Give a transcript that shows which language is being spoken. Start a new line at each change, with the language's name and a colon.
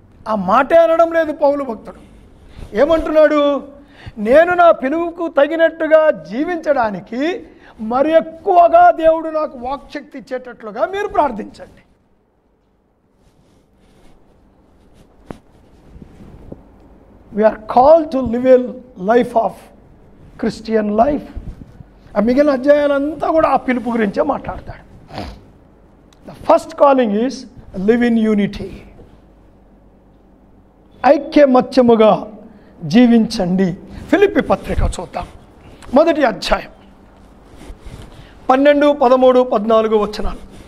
Telugu: ఆ మాటే అనడం లేదు పౌలు భక్తుడు. ఏమంటున్నాడు? నేను నా పిలుపుకు తగినట్టుగా జీవించడానికి మరి ఎక్కువగా దేవుడు నాకు వాక్శక్తి ఇచ్చేటట్లుగా మీరు ప్రార్థించండి.
English: We are called to live a life of Christian life.
Telugu: ఆ మిగిలిన అధ్యాయాలంతా కూడా ఆ పిలుపు గురించే మాట్లాడతాడు.
English: The first calling is live in unity.
Telugu: ఐక్యమత్యముగా జీవించండి. ఫిలిప్పీ పత్రిక చూద్దాం, మొదటి అధ్యాయం 12, 13, 14 వచనాలు.